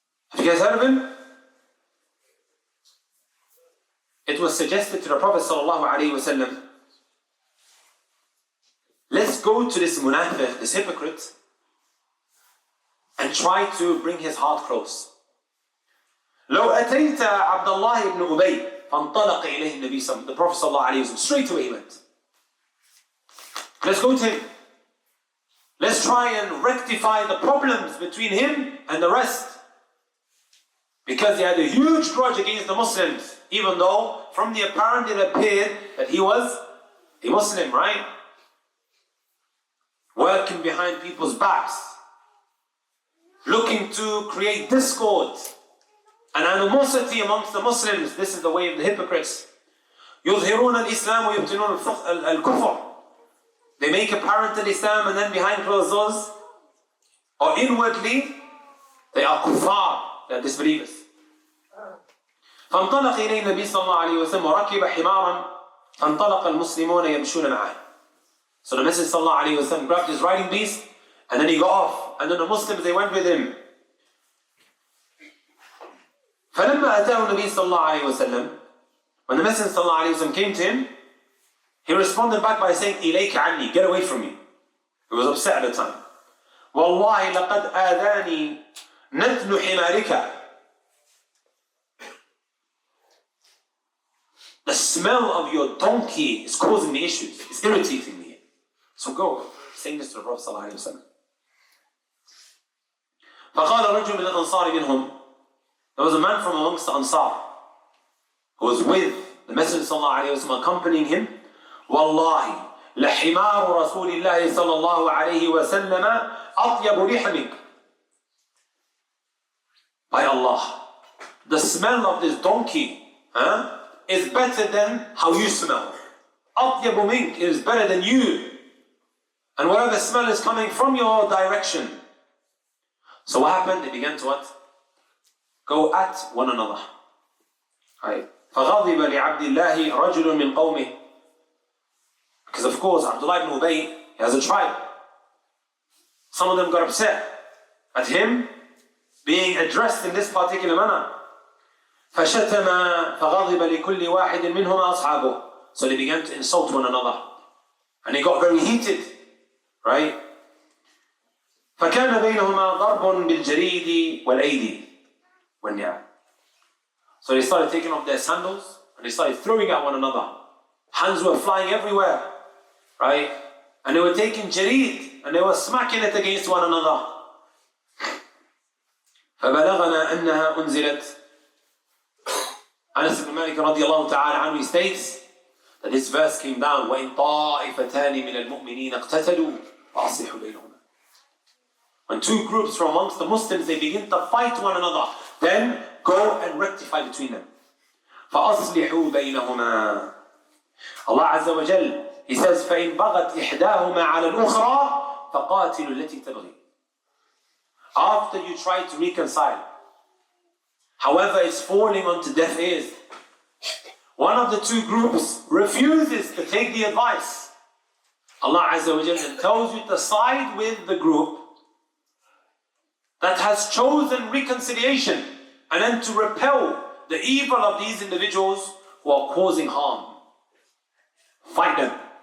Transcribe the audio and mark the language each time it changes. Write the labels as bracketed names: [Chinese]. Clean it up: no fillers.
[English] Have you guys heard of him? It was suggested to the Prophet sallallahu alaihi wasallam, let's go to this munafiq, this hypocrite, and try to bring his heart close. [Arabic] لو أتيت عبد الله بن أبي فانطلق إليه النبي صلى الله عليه وسلم. [English] The Prophet صلى الله عليه وسلم straight away he went. Let's go to him. Let's try and rectify the problems between him and the rest. Because he had a huge grudge against the Muslims, even though from the apparent it appeared that he was a Muslim, right? Working behind people's backs, looking to create discord and animosity amongst the Muslims. This is the way of the hypocrites. [Arabic] يظهرون الإسلام ويبطنون الكفر. [English] They make apparent Islam and then behind closed doors, or inwardly, they are kuffar, they are disbelievers. [Arabic] فانطلق إليه النبي صلى الله عليه وسلم وركب حمارا فانطلق المسلمون يمشون معه. [English] So the Messenger صلى الله عليه وسلم grabbed his riding beast and then he got off, and then the Muslims, they went with him. [Arabic] فلما أتاه النبي صلى الله عليه وسلم, [English] when the Messenger صلى الله عليه وسلم came to him, he responded back by saying, [Arabic] إليك عني, [English] get away from me. He was upset at the time. [Arabic] والله لقد آذاني نتن حمارك. [English] The smell of your donkey is causing me issues. It's irritating me. So go. Saying this to the Prophet صلى الله عليه وسلم. [Arabic] فقال رجل من الأنصار منهم. [English] There was a man from amongst the Ansar who was with the Messenger صلى الله عليه وسلم, accompanying him. [Arabic] والله لحمار رسول الله صلى الله عليه وسلم أطيب ريح منك. [English] By Allah, the smell of this donkey is better than how you smell. [Arabic] أطيب منك [English] is better than you. And whatever smell is coming from your direction. So what happened? They began to what? Go at one another. Right. [Arabic] فغضب لعبد الله رجل من قومه. [English] Because of course, Abdullah ibn Ubay, he has a tribe. Some of them got upset at him being addressed in this particular manner. [Arabic] فشتم فغضب لكل واحد منهما أصحابه. [English] So they began to insult one another. And he got very heated. Right? [Arabic] فكان بينهما ضرب بالجريد والأيدي والنعال. [English] So they started taking off their sandals and they started throwing at one another. Hands were flying everywhere. Right? And they were taking jareed and they were smacking it against one another. [Arabic] فبلغنا أنها أنزلت. [English] Anas ibn Malik radiallahu ta'ala anhu states that this verse came down, [Arabic] وَإِن طَائِفَتَانِ مِنَ الْمُؤْمِنِينَ اقْتَتَلُوا فَأَصْلِحُوا بَيْنَهُمَا. [English] When two groups from amongst the Muslims, they begin to fight one another, then go and rectify between them. [Arabic] فَأَصْلِحُوا بَيْنَهُمَا. [English] Allah Azza wa Jal, He says, [Arabic] فَإِن بَغَتْ إِحْدَاهُمَا عَلَى الْأُخْرَى فَقَاتِلُوا الَّتِي تَبْغِي. [English] After you try to reconcile, however it's falling onto deaf ears, one of the two groups refuses to take the advice, Allah Azza wa Jalla tells you to side with the group that has chosen reconciliation and then to repel the evil of these individuals who are causing harm. Fight them.